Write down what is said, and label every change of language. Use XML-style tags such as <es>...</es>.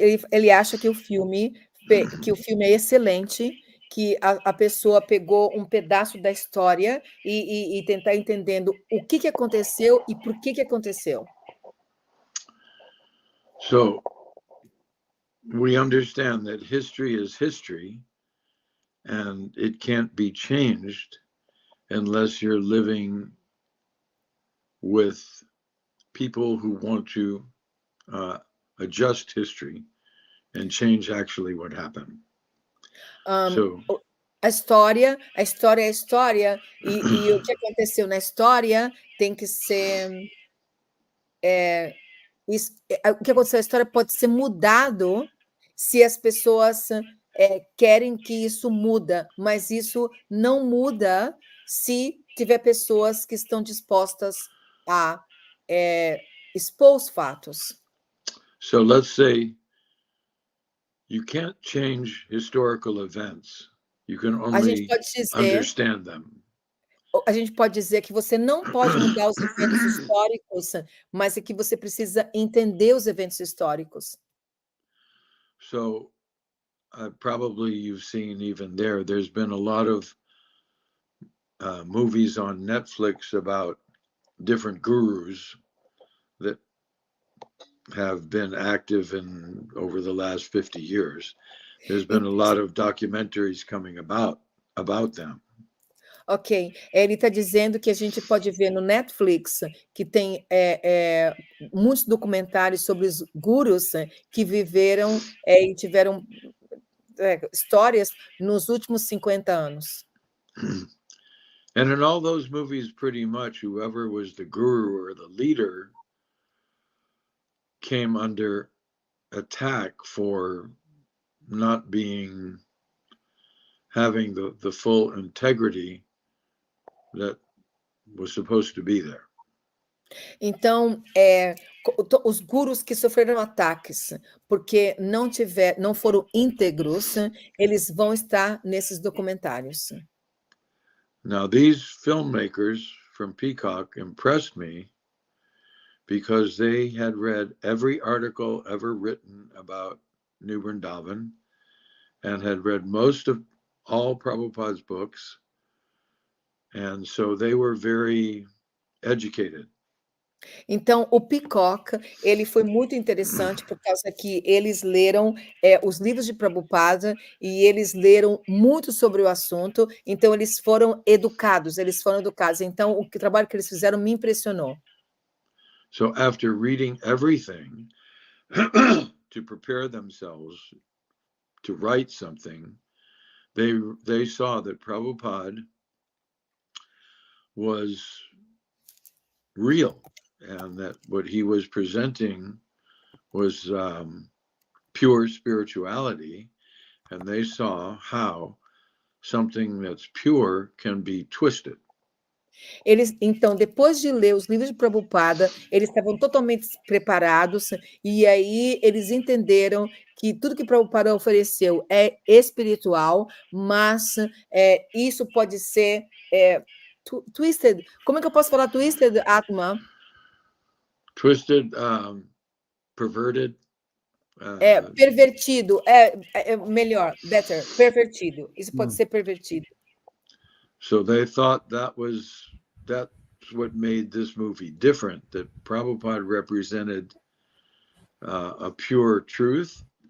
<pt>Ele acha que o filme é excelente, que a pessoa pegou um pedaço da história e tentar entendendo o que aconteceu e por que aconteceu.</pt> <en>So, we understand that history is history, and it can't be changed unless you're living with people who want to adjust history and change actually what happened.</en> <pt>A história é a história, e o que aconteceu na história tem que ser... o que aconteceu na história pode ser mudado se as pessoas querem que isso muda, mas isso não muda se tiver pessoas que estão dispostas a expor os fatos.</pt> <en>So let's say you can't change historical events. You can only understand them.</en> <pt>A gente pode dizer que você não pode mudar os eventos históricos, mas é que você precisa entender os eventos históricos.</pt> <en>So probably you've seen even there's been a lot of movies on Netflix about different gurus that have been active over the last 50 years. There's been a lot of documentaries coming about them.</en> <pt>Ok, ele está dizendo que a gente pode ver no Netflix que tem muitos documentários sobre os gurus que viveram e tiveram histórias nos últimos 50 anos.</pt> <en>And in all those movies, pretty much whoever was the guru or the leader came under attack for not having the full integrity that was supposed to be there.</en> <pt>Então, os gurus que sofreram ataques porque não foram íntegros, eles vão estar nesses documentários.</pt> <en>Now, these filmmakers from Peacock impressed me because they had read every article ever written about New Vrindavan and had read most of all Prabhupada's books. And so they were very educated.</en> <pt>Então, o Peacock, ele foi muito interessante por causa que eles leram os livros de Prabhupada e eles leram muito sobre o assunto, então eles foram educados. Então, o trabalho que eles fizeram me impressionou.</pt> <en>So after reading everything to prepare themselves to write something, they saw that Prabhupada was real and that what he was presenting was pure spirituality, and they saw how something that's pure can be twisted.</en> <pt>Então, depois de ler os livros de Prabhupada, eles estavam totalmente preparados, e aí eles entenderam que tudo que Prabhupada ofereceu é espiritual, mas isso pode ser</pt> <en>twisted.</en> <pt>Como é que eu posso falar</pt> <en>twisted,</en> <pt>Atma?</pt> <en>Twisted, perverted.</en> <pt>Pervertido, melhor,</pt> <en>better,</en> <pt>pervertido. Isso pode ser pervertido.</pt> <en>So they thought that's what made this movie different, that Prabhupada represented a pure truth.</en>